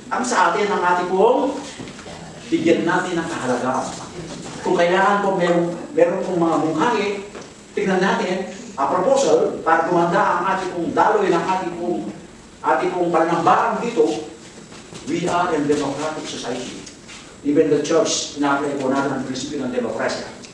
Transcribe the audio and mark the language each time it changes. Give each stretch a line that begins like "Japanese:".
Filipino: Ang sa atin, ang ating pong bigyan natin ng kahalagaan. Kung kailangan po meron pong mga mungkahi, tignan natin ang proposal para gumanda ang ating pong daloy ng ating pong panambarang dito.
English: We are in democratic society. Even the church,
Filipino: ina-apply po natin ang prinsipyo ng demokrasya.